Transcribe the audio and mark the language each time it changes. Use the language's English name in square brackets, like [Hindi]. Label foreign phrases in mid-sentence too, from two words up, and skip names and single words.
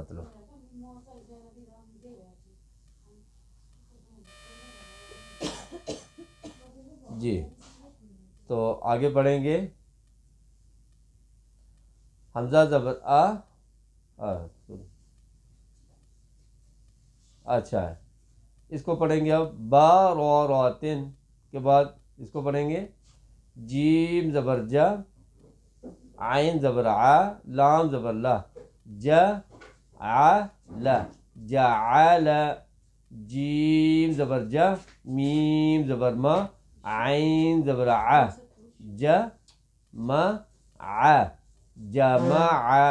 [Urdu] مطلب جی, تو آگے پڑھیں گے. حمزہ زبر آ, اچھا ہے, اس کو پڑھیں گے اب با رو روتن کے بعد اس کو پڑھیں گے. جیم زبر جا, عین زبر آ, لام زبر لا, جا آ لا, جعل. جیم زبر جا, میم زبر ما, عین زبر آ, جا ما آ, جمع.